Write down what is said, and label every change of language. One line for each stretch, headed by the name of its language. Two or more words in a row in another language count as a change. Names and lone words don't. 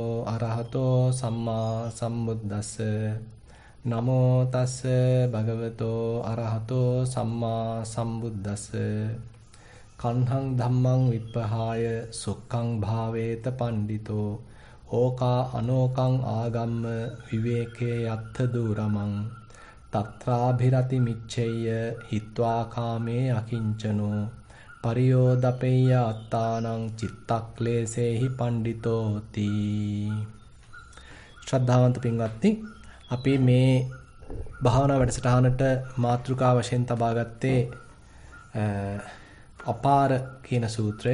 Pali: අරහතෝ සම්මා සම්බුද්දස්ස නමෝ තස්ස භගවතෝ අරහතෝ සම්මා සම්බුද්දස්ස කන්හං ධම්මං විප්පහාය සුක්ඛං භාවේත පණ්ඩිතෝ ඕකා අනෝකං ආගම්ම විවේකේ යත්ථ දුරමං තත්‍රාභිරති මිච්ඡෙය්‍ය හිත්වා කාමේ අකිංචනෝ පරියෝදපෙය්‍ය අත්තානං චිත්තක්ලේසේහි පණ්ඩිතෝති.
Sinhala: ශ්‍රද්ධාවන්ත පින්වත්නි, අපි මේ භාවනා වැඩසටහනට මාතෘකා වශයෙන් තබා ගත්තේ අපාර කියන සූත්‍රය.